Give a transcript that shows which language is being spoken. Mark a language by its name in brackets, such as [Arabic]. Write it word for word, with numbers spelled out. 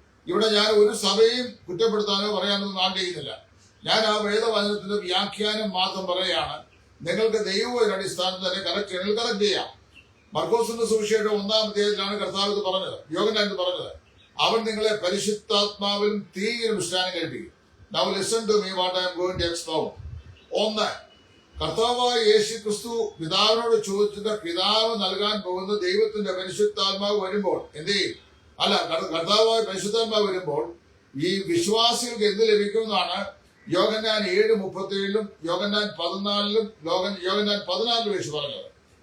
[Malayalam] ഇവിടെ ഞാൻ ഒരു സഭയും കുറ്റപ്പെടുത്താനോ പറയാനോ ഒന്നും ആഗ്രഹിക്കുന്നില്ല. ഞാൻ ആ വേദവചനത്തിന്റെ വ്യാഖ്യാനം മാത്രം പറയുകയാണ്. നിങ്ങൾക്ക് ദൈവ അടിസ്ഥാനത്തിൽ തന്നെ കറക്റ്റ് ചെയ്യണമെങ്കിൽ കറക്റ്റ് ചെയ്യാം. മർക്കോസിന്റെ സുവിശേഷം ഒന്നാം അധ്യായത്തിലാണ് കർത്താവ് ഇത് പറഞ്ഞത്, യോഗനാൻ ഇത് പറഞ്ഞത്. അവൻ നിങ്ങളെ പരിശുദ്ധാത്മാവിലും തീയിലും സ്നാനം കഴിപ്പിക്കും. [English] Now listen to me what I am going to explain. [Malayalam] ഒന്ന്, കർത്താവായ യേശു ക്രിസ്തു പിതാവിനോട് ചോദിച്ചിട്ട് പിതാവ് നൽകാൻ പോകുന്ന ദൈവത്തിന്റെ പരിശുദ്ധാത്മാവ് വരുമ്പോൾ എന്ത് ചെയ്യും? അല്ല, കർ- കർത്താവായ പരിശുദ്ധാത്മാവ് വരുമ്പോൾ ഈ വിശ്വാസികൾക്ക് എന്ത് ലഭിക്കുമെന്നാണ് യോഹന്നാൻ ഏഴ് മുപ്പത്തി ഏഴിലും യോഹന്നാൻ പതിനാലിലും ലോകൻ- യോഹന്നാൻ പതിനാലിലും യേശു പറഞ്ഞത്.